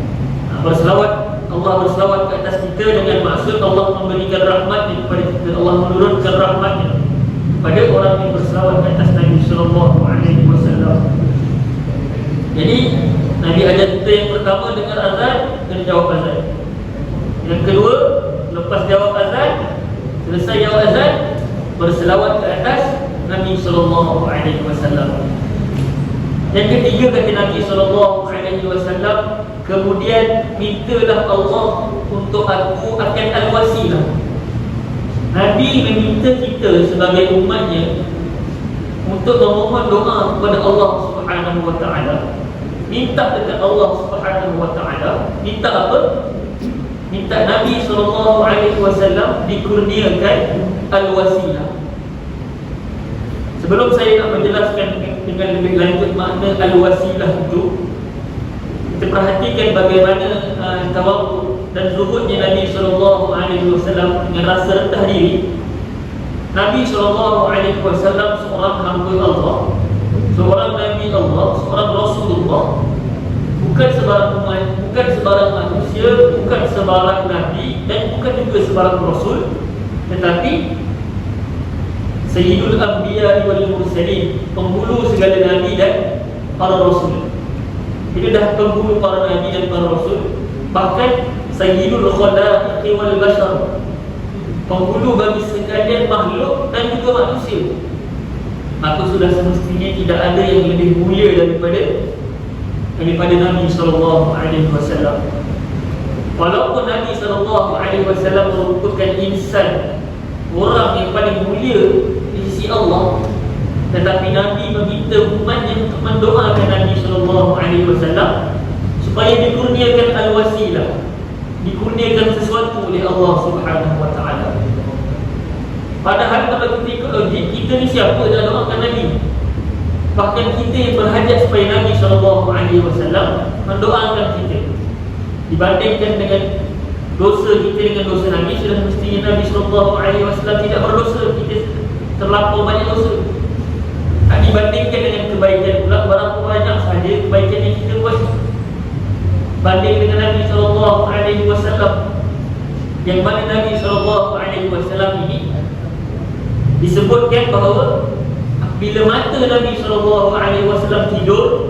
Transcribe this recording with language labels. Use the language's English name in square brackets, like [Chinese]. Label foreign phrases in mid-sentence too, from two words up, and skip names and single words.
[Malay] Allah berselawat ke atas kita dengan maksud Allah memberikan rahmat kepada kita, Allah menurunkan rahmatnya pada orang yang berselawat ke atas Nabi [Arabic] صلى الله عليه وسلم. [Malay] Jadi Nabi ajar kita yang pertama dengar azan dan jawab azan. Yang kedua, lepas jawab azan, selesai jawab azan, berselawat ke atas Nabi [Arabic] صلى الله عليه وسلم. [Malay] Yang ketiga, kata Nabi [Arabic] صلى الله عليه وسلم, [Malay] kemudian mintalah Allah untuk aku akan al-wasilah. Nabi meminta kita sebagai umatnya untuk memohon doa kepada Allah [Arabic] سبحانه وتعالى. [Malay] Minta dekat Allah [Arabic] سبحانه وتعالى. [Malay] Minta apa? Minta Nabi [Arabic] صلى الله عليه وسلم [Malay] dikurniakan al-wasilah. Sebelum saya nak menjelaskan dengan lebih lanjut makna al-wasilah itu, kita perhatikan bagaimana tawaduk dan zuhudnya Nabi [Arabic] صلى الله عليه وسلم [Malay] dengan rasa rendah diri. Nabi [Arabic] صلى الله عليه وسلم [Malay] seorang hamba Allah, seorang Nabi Allah, seorang Rasulullah, bukan sebarang umat, bukan sebarang manusia, bukan sebarang Nabi dan bukan juga sebarang Rasul, tetapi [Arabic] سيد الأنبياء والمرسلين, [Malay] penghulu segala Nabi dan para Rasul. Dia dah penghulu para Nabi dan para Rasul, bahkan [Arabic] سيد الخلائق والبشر, [Malay] penghulu bagi sekalian makhluk dan juga manusia. Maka sudah semestinya tidak ada yang lebih mulia daripada Nabi [Arabic] صلى الله عليه وسلم. [Malay] Walaupun Nabi [Arabic] صلى الله عليه وسلم [Malay] merupakan insan, orang yang paling mulia di sisi Allah, tetapi Nabi meminta umatnya untuk mendoakan Nabi [Arabic] صلى الله عليه وسلم [Malay] supaya dikurniakan al-wasilah, dikurniakan sesuatu oleh Allah [Arabic] سبحانه وتعالى. [Malay] Padahal kalau kita ikut logik, kita ni siapa nak doakan Nabi? Bahkan kita yang berhajat supaya Nabi [Arabic] صلى الله عليه وسلم [Malay] mendoakan kita. Dibandingkan dengan dosa kita dengan dosa Nabi, sudah mestinya Nabi [Arabic] صلى الله عليه وسلم [Malay] tidak berdosa, kita terlampau banyak dosa. Tak dibandingkan dengan kebaikan pula, berapa banyak sahaja kebaikan yang kita buat banding dengan Nabi [Arabic] صلى الله عليه وسلم. [Malay] Yang mana Nabi [Arabic] صلى الله عليه وسلم [Malay] ini disebutkan bahawa bila mata Nabi [Arabic] صلى الله عليه وسلم [Malay] tidur